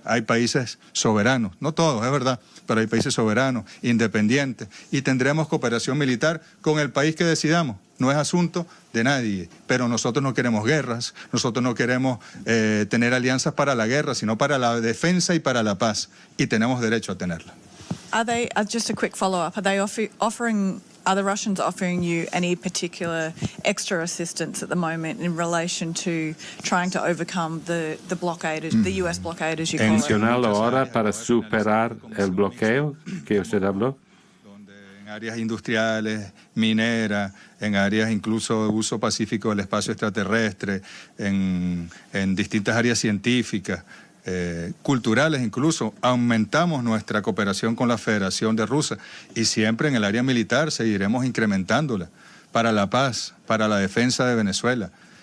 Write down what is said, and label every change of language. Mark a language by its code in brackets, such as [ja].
[es] Hay países soberanos, no todos, es verdad, pero hay países soberanos, independientes, y tendremos cooperación militar con el país que decidamos. No es asunto de nadie, pero nosotros no queremos guerras, nosotros no queremos tener alianzas para la guerra, sino para la defensa y para la paz, y tenemos derecho a tenerla. [en] Are they, just a quick follow-up, are the Russians offering you any particular extra assistance at the moment in relation to trying to overcome the blockade, the US blockade, as you call it? [es] Mencionarlo ahora para superar el bloqueo que usted habló. En áreas industriales, mineras, en áreas incluso de uso pacífico del espacio extraterrestre, en distintas áreas científicas, culturales incluso, aumentamos nuestra cooperación con la Federación de Rusia y siempre en el área militar seguiremos incrementándola para la paz, para la defensa de Venezuela.